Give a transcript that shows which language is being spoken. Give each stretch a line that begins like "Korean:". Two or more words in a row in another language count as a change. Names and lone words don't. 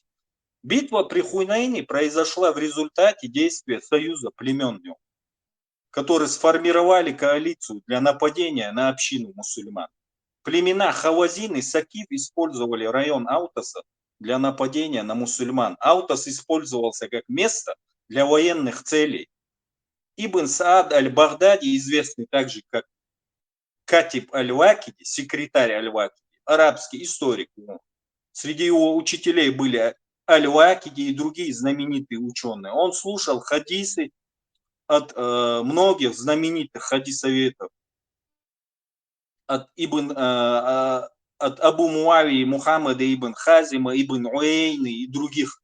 Russian: Битва при Хунейне произошла в результате действия союза племен, которые сформировали коалицию для нападения на общину мусульман. Племена Хавазин и Сакиф использовали район Аутоса для нападения на мусульман. Аутос использовался как место для военных целей. Ибн Саад аль-Багдади, известный также как Катиб аль-Вакиди, секретарь аль-Вакиди, арабский историк. Среди его учителей были аль-Вакиди и другие знаменитые ученые. Он слушал хадисы от многих знаменитых хадисоветов. От Абу Муавии, Мухаммада ибн Хазима, ибн Уэйны и других.